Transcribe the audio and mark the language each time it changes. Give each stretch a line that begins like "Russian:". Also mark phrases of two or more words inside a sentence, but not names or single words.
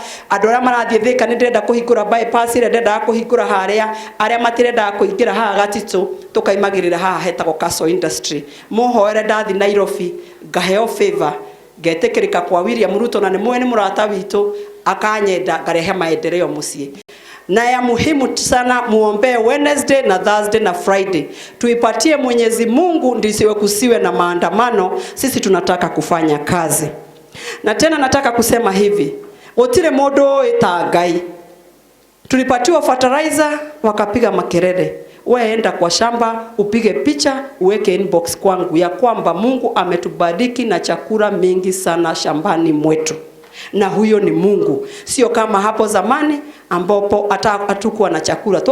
Kikuyu: Andu aria marathie Thika ni ndenda kuhingura bypass ire ndenda kuhingura haria, aria matirenda kuingira haha Gatitu tukaimagirira haha hetagwo Castle Industry. Muhoere ndathi Nairobi ngaheo favor ngetekirika kwa William Ruto na ni mwene murata witu akanyenda ngarehe maendeleo mucie.
Swahili: Na ya muhimu sana muombe Wednesday na Thursday na Friday. Tuipatie Mwenyezi Mungu ndisiwe kusiwe na maandamano. Sisi tunataka kufanya kazi. Na tena nataka kusema hivi.
Kikuyu: Gutire mundu ita Ngai.
Swahili: Tulipatiwa fertilizer wakapiga makelele. Wewe enda kwa shamba upige picha uweke inbox kwangu ya kwamba Mungu ametubariki na chakula mingi sana shambani mwetu. Na huyo ni Mungu. Sio kama hapo zamani ambapo hatakuwa na chakula.